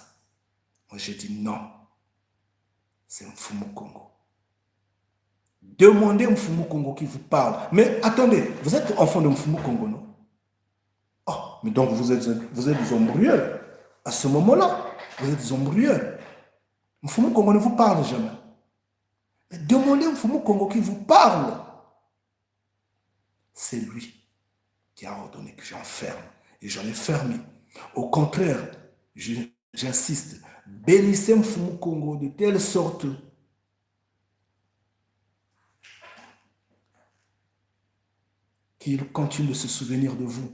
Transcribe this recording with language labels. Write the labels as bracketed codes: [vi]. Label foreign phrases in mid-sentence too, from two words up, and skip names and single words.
[fr] Moi j'ai dit non, c'est Mfumu Kongo. Demandez à Mfumu Kongo qui vous parle. Mais attendez, vous êtes enfant de Mfumu Kongo, non? Oh, mais donc vous êtes des embrouilleurs. À ce moment-là, vous êtes des embrouilleurs. Mfumu Kongo ne vous parle jamais. Mais demandez à Mfumu Kongo qui vous parle. C'est lui qui a ordonné que j'enferme. Et j'en ai fermé. Au contraire, j'insiste, bénissez Mfumu Kongo de telle sorte qu'il continue de se souvenir de vous.